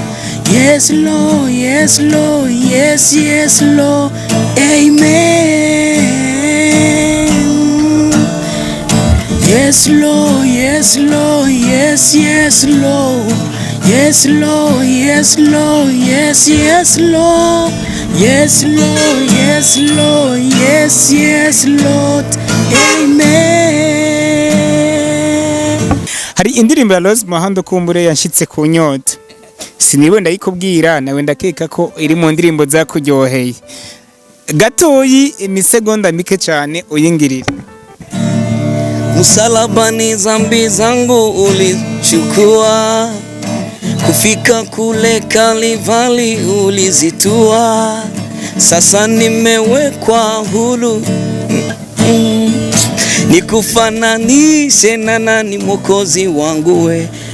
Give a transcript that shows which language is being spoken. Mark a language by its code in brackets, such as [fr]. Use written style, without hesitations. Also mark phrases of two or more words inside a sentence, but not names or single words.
[en] Yes, Lord, yes, Lord, yes, yes, Lord, amen. Yes, Lord, yes, Lord, yes, yes, Lord, yes, Lord, yes, Lord, yes, yes, Lord, yes, Lord, yes, Lord, yes, yes, Lord, amen. [rn] Hari indirimbo ya Rose Muhando kumbure yanshitse ku nyota. Siniwe ndayikubwira nawe ndakeka ko iri mu ndirimbo zakuryoheye. Gatoyi imisegonda mike cyane uyingirira. [sw] Msalabani dhambi zangu ulichukua, kufika kule Kalvari ulizitua, sasa nimewekwa huru. Nikufananishe na nani Mwokozi wangu we